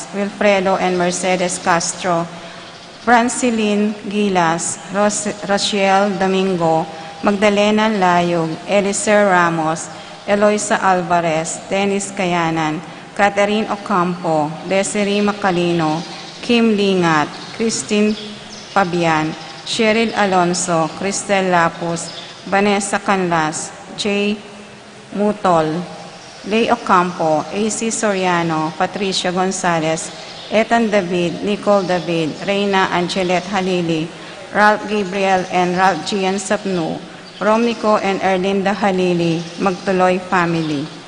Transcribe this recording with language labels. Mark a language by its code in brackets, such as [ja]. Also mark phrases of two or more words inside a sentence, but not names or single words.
[en] Wilfredo and Mercedes Castro, Francilyn Gilas, Rachel Domingo, Magdalena Layog, Eliser Ramos, Eloisa Alvarez, Dennis Cayanan, Catherine Ocampo, Desiree Macalino, Kim Lingat, Christine Fabian, Cheryl Alonso, Cristel Lapus, Vanessa Canlas, J. Mutol, Lay Ocampo, AC Soriano, Patricia Gonzalez, Ethan David, Nicole David, Reina Angelet Halili, Ralph Gabriel and Ralph Gian Sapnu, Romnico and Erlinda Halili, Magtuloy family.